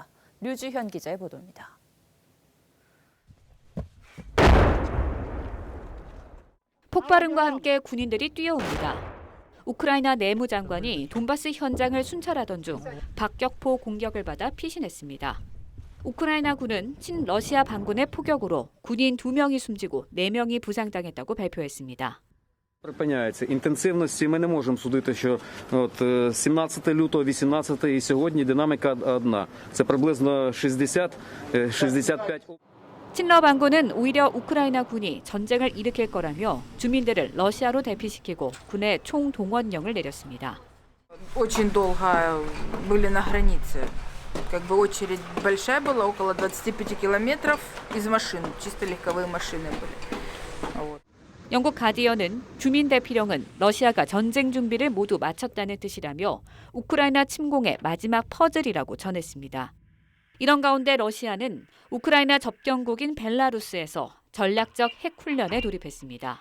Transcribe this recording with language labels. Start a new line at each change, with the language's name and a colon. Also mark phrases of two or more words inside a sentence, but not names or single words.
Korean: 류주현 기자의 보도입니다. 폭발음과 함께 군인들이 뛰어옵니다. 우크라이나 내무장관이 돈바스 현장을 순찰하던 중 박격포 공격을 받아 피신했습니다. 우크라이나 군은 친러시아 반군의 포격으로 군인 2명이 숨지고 4명이 부상당했다고 발표했습니다.
Ukrainian: Припиняється. Інтенсивності ми не можемо судити, що 17 лютого, 18 і сьогодні динаміка одна. Це приблизно 60-65.
Korean: 친러 반군은 오히려 우크라이나 군이 전쟁을 일으킬 거라며 주민들을 러시아로 대피시키고 군의 총동원령을 내렸습니다.
Russian: Очень долго были на границе. Как бы очередь большая была, около 25 километров из машин, чисто легковые машины были.
Korean: 영국 가디언은 주민 대피령은 러시아가 전쟁 준비를 모두 마쳤다는 뜻이라며 우크라이나 침공의 마지막 퍼즐이라고 전했습니다. 이런 가운데 러시아는 우크라이나 접경국인 벨라루스에서 전략적 핵 훈련에 돌입했습니다.